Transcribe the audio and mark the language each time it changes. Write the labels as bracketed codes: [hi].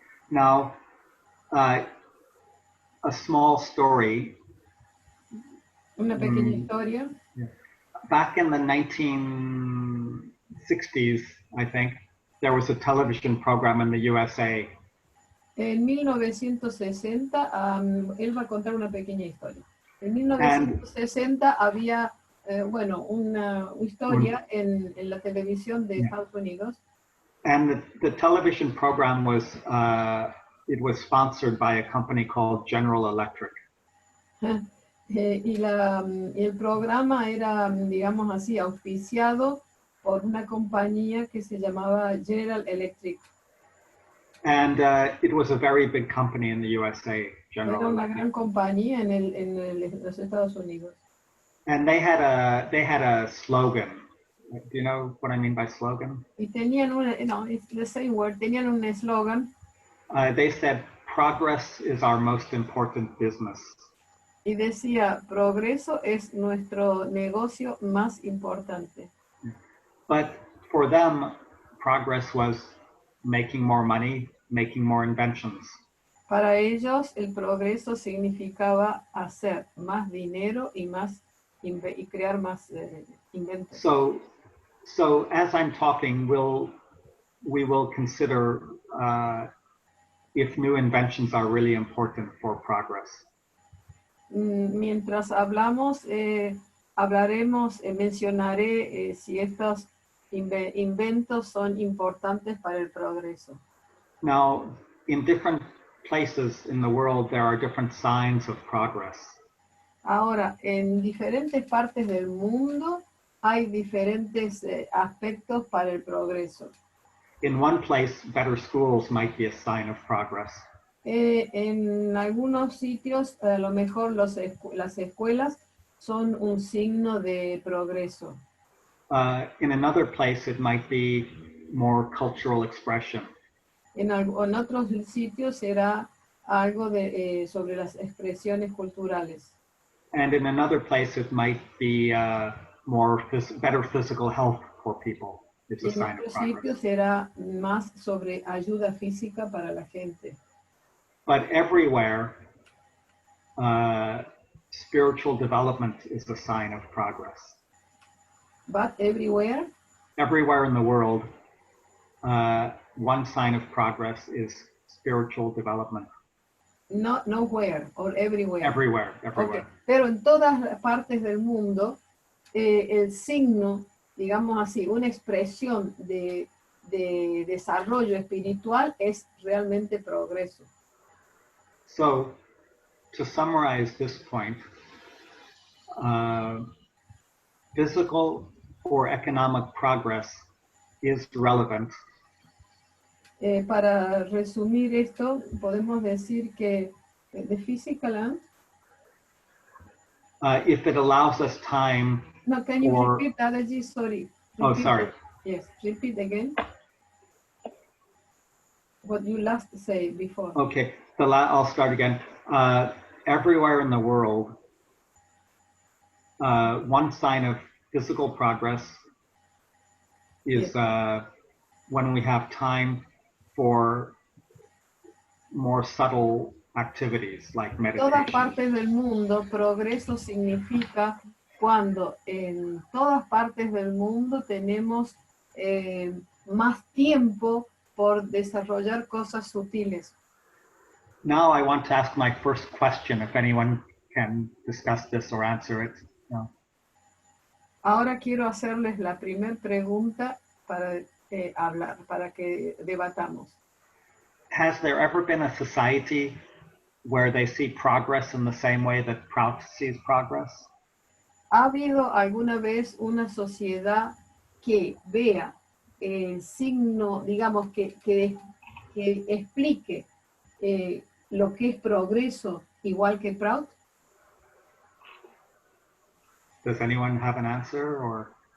[en] Now, a small story. [es] Una pequeña historia. [en] Back in the 1960s, I think, there was a television program in the USA. [es] En 1960, él va a contar una pequeña historia. En 1960 había, una historia en la televisión de Estados Unidos. [en] And the television program was, it was sponsored by a company called General Electric. [es] Y el programa era, digamos así, auspiciado por una compañía que se llamaba General Electric. [en] And it was a very big company in the USA, General [es] Era una [en] Electric. [es] gran compañía en los Estados Unidos. [en] And they had a slogan. Do you know what I mean by slogan? [es] Y tenían [en] it's the same word, [es] tenían un eslogan. [en] They said, progress is our most important business. [es] Y decía, progreso es nuestro negocio más importante. [en] But for them, progress was making more money, making more inventions. [es] Para ellos, el progreso significaba hacer más dinero y crear más inventos. [en] So as I'm talking, we will consider if new inventions are really important for progress. [es] Mientras hablamos, mencionaré si estos inventos son importantes para el progreso. [en] Now, in different places in the world, there are different signs of progress. [es] Ahora, en diferentes partes del mundo hay diferentes aspectos para el progreso. [en] In one place, better schools might be a sign of progress. [es] En algunos sitios, a lo mejor las escuelas son un signo de progreso. [en] In another place, it might be more cultural expression. [es] En otros sitios será algo sobre las expresiones culturales. [en] And in another place, it might be better physical health for people. It's a sign of progress. [es] En otro sitio será más sobre ayuda física para la gente. [en] But everywhere, spiritual development is a sign of progress. But everywhere? Everywhere in the world, one sign of progress is spiritual development. Not nowhere or everywhere. Everywhere. Okay. [es] Pero en todas las partes del mundo, el signo, digamos así, una expresión de desarrollo espiritual es realmente progreso. [en] So, to summarize this point, physical or economic progress is relevant. [es] Para resumir esto, podemos decir que [en] the physical if it allows us time. No, can you repeat that? Sorry. Oh, sorry. Yes, repeat again. What you last said before. Okay, I'll start again. Everywhere in the world, one sign of physical progress is when we have time for more subtle activities like [es] En todas [en] meditation. [es] partes del mundo, progreso significa cuando en todas partes del mundo tenemos más tiempo por desarrollar cosas sutiles. [en] Now I want to ask my first question, if anyone can discuss this or answer it. No. [es] Ahora quiero hacerles la primera pregunta para hablar, para que debatamos. [en] Has there ever been a society where they see progress in the same way that Prout sees progress? [es] ¿Ha habido alguna vez una sociedad que vea el signo, digamos, que explique lo que es progreso igual que Prout? [en] Does anyone have an answer, or